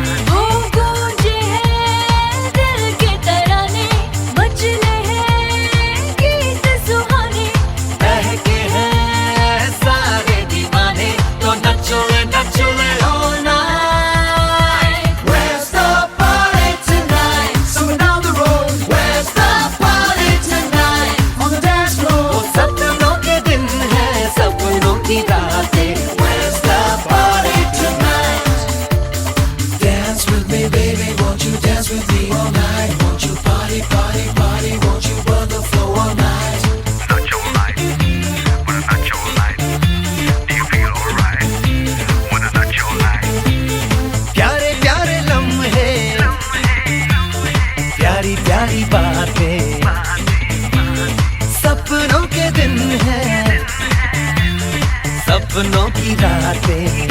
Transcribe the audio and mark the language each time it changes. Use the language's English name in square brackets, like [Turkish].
[Hindi] वो गूंजे हैं दिल के तराने, बजने हैं गीत सुहाने। बहके हैं सारे दीवाने, तो नचो नचो [English] all night. Where's the party tonight? Someone down the road. Where's the party tonight? On the dance [Hindi] वो [English] floor. [Hindi] सपनों के दिन हैं, सपनों की रातें। [English] Where's the party tonight? Dance with me, baby, won't you dance with me all night? Won't you party, party, party? Won't you burn the floor all night? Natural night, what a natural night. Do you feel alright? What a natural night. [Hindi] प्यारे प्यारे लम्हे, प्यारी प्यारी बातें, सपनों के दिन हैं, सपनों की रातें।